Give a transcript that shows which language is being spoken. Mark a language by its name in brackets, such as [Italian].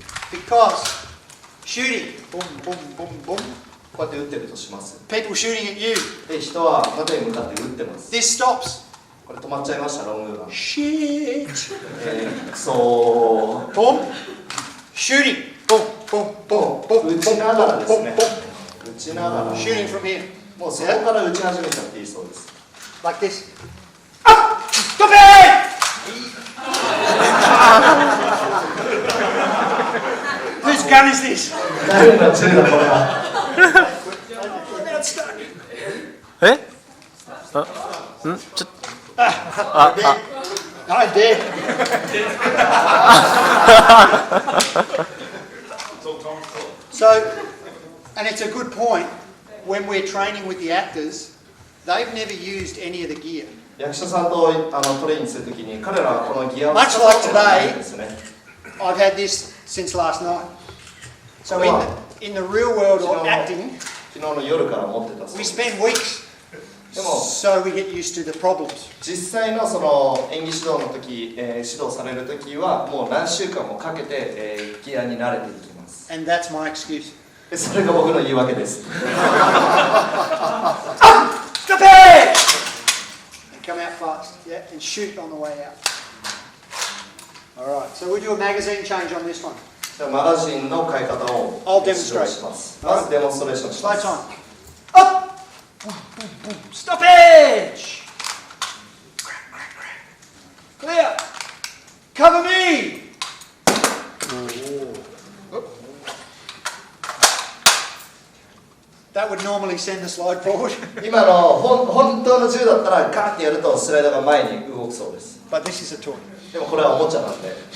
[English] because shooting, boom, boom, boom, boom, [Japanese] こうやって撃ってるとします。 [English] people shooting at you, [Japanese] で、人は縦に向かって撃ってます。 [English] this stops. [Japanese] これ止まっちゃいました、ロングガン。 [English] Shit. [Japanese] くそー。 [English] Boom. Shooting. Boom, boom, boom, boom, [Japanese] 撃ちながらですね。 [English] boom. [Japanese] 撃ちながら。 [English] Shooting from here. [Japanese] もうそこから撃ち始めちゃっていいそうです。 [English] Like this. Up! Stop it! Whose gun is this? [Japanese] 誰の銃だこれは。 [English] Oh, now it's stuck. [Japanese] え？あ、ん？ちょっと。あ、 [English] I'm dead. So, and it's a good point, when we're training with the actors, they've never used any of the gear. [Japanese] 役者さんとトレーニングするときに、彼らはこのギアを使ったことがないんですね。 [English] I've had this since last night. So in the real world or acting, [Japanese] 昨日の夜から持ってたそう [English] we [Japanese] です。 [English] spend weeks, [Japanese] でも [English] so we get used to the problems. [Japanese] 実際のその演技指導の時、指導される時はもう何週間もかけて、ギアに慣れていきます。 [English] And that's my excuse. [Japanese] でそれが僕の言い訳です。 [English] Stop it! And come out fast, yeah, and shoot on the way out. Alright, so we'll do a magazine change on this one. [Japanese] じゃあマガジンの買い方を [English] I'll [Japanese] 指 [English] demonstrate. [Japanese] 導します。まずデモンストレーションしま [English] Lights [Japanese] す。 [English] on. Up! Boom, boom, boom. Stop edge! Clear! Cover me! that would normally send the slide forward. [Japanese] 今の本当の銃だったらガーってやるとスライドが前に動くそうです。 [English] But this is a toy. [Japanese] でもこれはおもちゃなんで。